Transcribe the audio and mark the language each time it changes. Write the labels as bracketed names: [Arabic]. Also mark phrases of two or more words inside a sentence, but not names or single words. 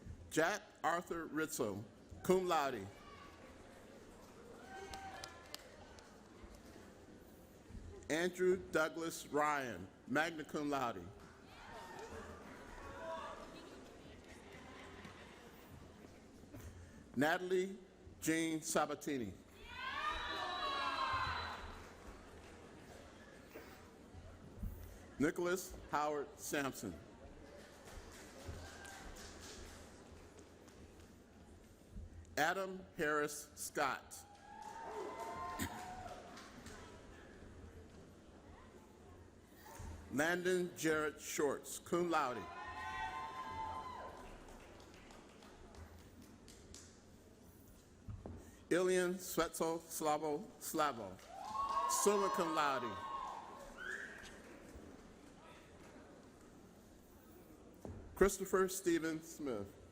[English] Jack Arthur Ritzel, [Latin] cum laude. [English] Andrew Douglas Ryan, [Latin] magna cum laude. [English] Natalie Jean Sabatini. Nicholas Howard Sampson. Adam Harris Scott. Landon Jarrett Shorts, [Latin] cum laude. [English] Ilian Svetso Slavo, [Latin] summa cum laude. [English] Christopher Stephen Smith.